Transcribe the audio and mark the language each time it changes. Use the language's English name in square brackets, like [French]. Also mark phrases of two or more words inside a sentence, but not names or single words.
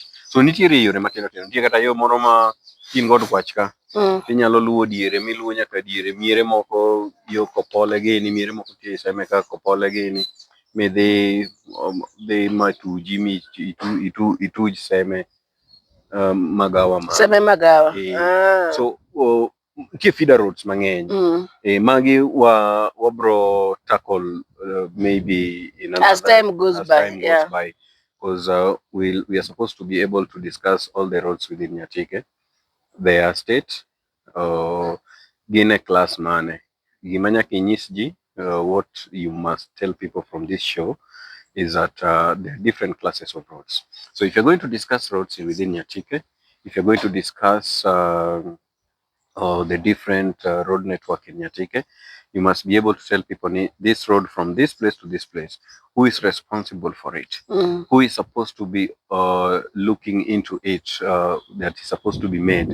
[Luo (Kenya and Tanzania)] So nitiere yore matindo tindo. Nitie kata yo moro ma kin god Kwach ka, inyalo luwo diere miluwo nyaka diere miere moko yo Kopole gini, miere moko tie Seme ka Kopole gini, midhi matuji ituj Seme magawa ma. Seme magawa. So nitie [English] feeder roads [Luo (Kenya and Tanzania)] mang'eny. Magi wabro [English] tackle maybe in another as time goes by. Because we are supposed to be able to discuss all the roads within Nyatike, their state, [Luo (Kenya and Tanzania)] gine class mane. Gimanya kinyis ji, [English] what you must tell people from this show is that there are different classes of roads. So if you're going to discuss roads within Nyatike, if you're going to discuss the different road network in Nyatike, you must be able to tell people this road from this place to this place, who is responsible for it, who is supposed to be looking into it, that is supposed to be made.